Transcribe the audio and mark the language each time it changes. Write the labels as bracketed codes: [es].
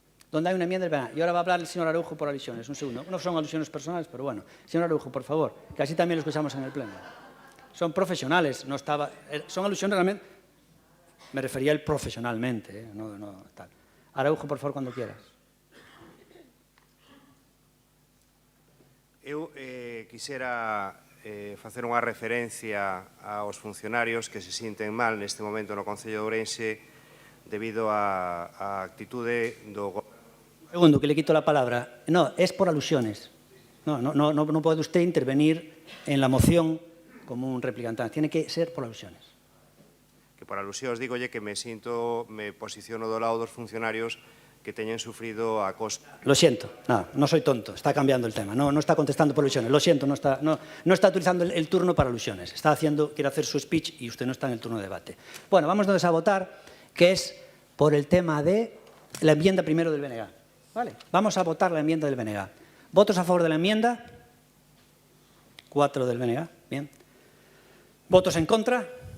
[es] Y ahora va a hablar el señor Araujo por alusiones. Un segundo. No son alusiones personales, pero bueno. Señor Araujo, por favor, que así también lo escuchamos en el pleno. Son profesionales, no estaba... Son alusiones realmente... Me refería a él profesionalmente, no tal. Araujo, por favor, cuando quieras. [gl] Eu quixera facer unha referencia aos funcionarios que se sinten mal neste momento no Concello de Ourense debido á actitude do... [es] Segundo, que le quito la palabra. No, es por alusiones. No puede usted intervenir en la moción como un replicante. Tiene que ser por alusiones. [gl] Que por alusións digolle que me posiciono do lado dos funcionarios que teñen sufrido acoso. [es] Lo siento, no soy tonto, está cambiando el tema, no está contestando por alusiones, lo siento, no está utilizando el turno para alusiones, quiere hacer su speech y usted no está en el turno de debate. Bueno, vamos entonces a votar, que es por el tema de la enmienda primero del BNG. ¿Vale? Vamos a votar la enmienda del BNG. ¿Votos a favor de la enmienda? 4 del BNG, bien. ¿Votos en contra?